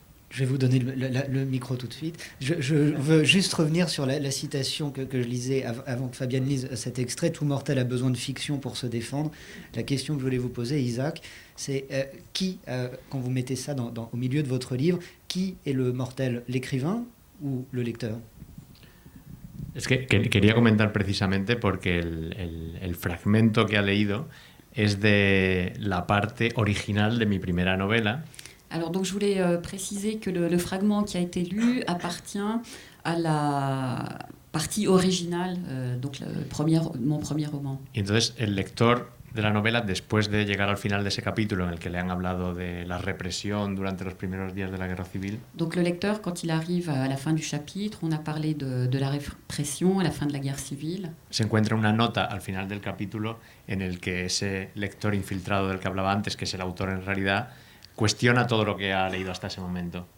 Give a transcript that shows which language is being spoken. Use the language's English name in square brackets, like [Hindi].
[French] Je vais vous donner le micro tout de suite. Je veux juste revenir sur la citation que je lisais avant que Fabienne lise cet extrait. Tout mortel a besoin de fiction pour se défendre. La question que je voulais vous poser, Isaac, c'est qui, quand vous mettez ça au milieu de votre livre, qui est le mortel, l'écrivain ou le lecteur? [Spanish] Es que quería comentar precisamente porque el fragmento que ha leído es de la parte original de mi primera novela. [French] Alors donc je voulais préciser que le fragment qui a été lu appartient à la partie originale, donc mon premier roman. [Spanish] Y entonces el lector de la novela, después de llegar al final de ese capítulo en el que le han hablado de la represión durante los primeros días de la guerra civil. [French] Donc le lecteur, quand il arrive à la fin du chapitre, on a parlé de la répression à la fin de la guerre civile. [Spanish] Se encuentra una nota al final del capítulo en el que ese lector infiltrado del que hablaba antes, que es el autor en realidad, cuestiona todo lo que ha leído hasta ese momento.